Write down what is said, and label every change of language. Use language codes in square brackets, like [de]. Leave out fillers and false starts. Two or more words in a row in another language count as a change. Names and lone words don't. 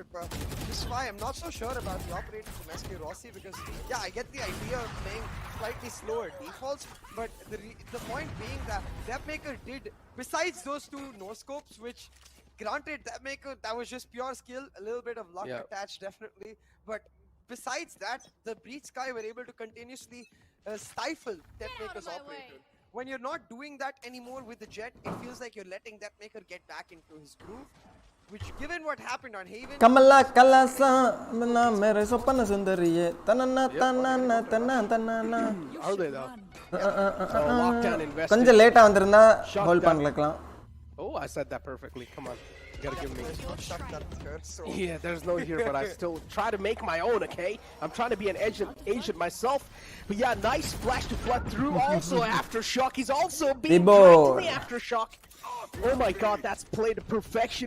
[en] But this is why I'm not so sure about the operator from SK Rossi, because yeah, I get the idea of playing slightly slower defaults, but the point being that Depmaker did, besides those two no scopes, which granted Depmaker, that was just pure skill, a little bit of luck attached definitely, but besides that, the Breach Sky were able to continuously stifle Depmaker's operator. When you're not doing that anymore with the Jet, it feels like you're letting Depmaker get back into his groove, which given what happened on Haven... Kamala Kalasa, mere sopana sundariye, tanana tanana tanana tanana. Are they though? So lockdown invested. [ta] கொஞ்சம் லேட்டா வந்திருந்தா ஹோல்ட் பண்ணலாம். [en] Oh, I said that perfectly. Come on. You gotta give me. There's no shot that occurred, so... Yeah, there's no here, but I still try to make my own, okay? I'm trying to be an agent myself. But yeah, nice flash to flood through. Also Aftershock. He's also being dragged in the Aftershock. Oh my god, that's played to perfection.